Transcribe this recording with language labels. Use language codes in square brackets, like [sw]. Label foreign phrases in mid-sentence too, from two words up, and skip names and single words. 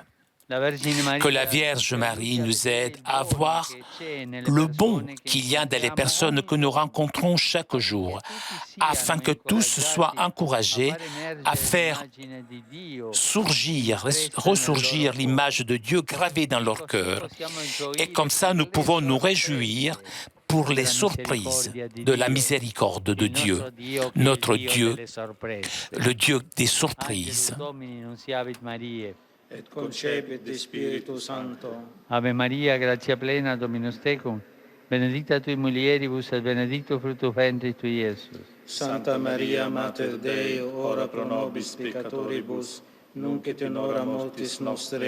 [fr] Que la Vierge Marie nous aide à voir le bon qu'il y a dans les personnes que nous rencontrons chaque jour, afin que tous soient encouragés à faire ressurgir l'image de Dieu gravée dans leur cœur. Et comme ça, nous pouvons nous réjouir pour les surprises de la miséricorde de Dieu, notre Dieu, le Dieu des surprises. [la] Et concepit de Spiritu Sancto. Ave Maria, gratia plena, Dominus tecum, benedicta tui mulieribus et benedictus fructus ventris tui, Iesus. Santa Maria, Mater Dei, ora pro nobis peccatoribus, nunc et in hora mortis nostre.